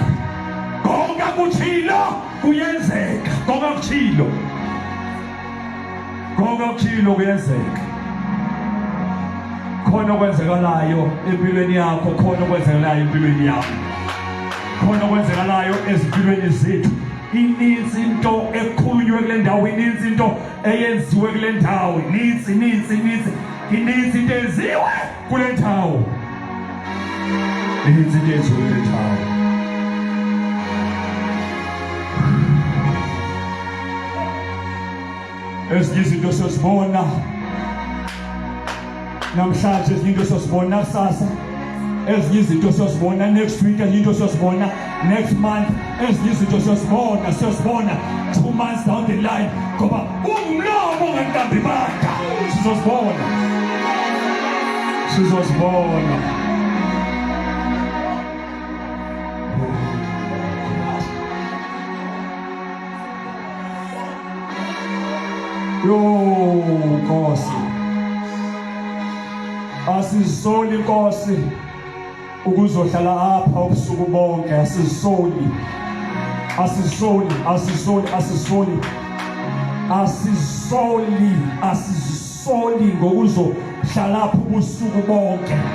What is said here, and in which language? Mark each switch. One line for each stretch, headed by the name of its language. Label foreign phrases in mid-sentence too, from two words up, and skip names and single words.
Zulu: Konke akuthilo kuyenzeka, konke akuthilo. Konke akuthilo kuyenzeka. Khona okwenzekalayo empilweni yakho, khona okwenzekalayo empilweni yakho. Khona okwenzekalayo ezimpilweni zethu.
Xhosa: Ininzi into ekhulunywe kule ndawo, ininzi into eyenziwe kule ndawo, ininzi ininzi into eyenziwe kule ndawo. Ininzi into eyenziwe kule ndawo.
Zulu: Ezinye izinto siyazibona namhlanje, ezinye izinto siyazibona kusasa, ezinye izinto siyazibona
English: next week,
Zulu: ezinye izinto siyazibona
English: next month,
Zulu: ezinye izinto siyazibona
English: 2 months down the line,
Zulu: ngoba umlomo ongaqambi amanga. Sizozibona.
Xhosa: Yo Nkosi, asizisoli Nkosi ukuzohlala apha ubusuku bonke, asizisoli ngokuzohlala apha ubusuku bonke.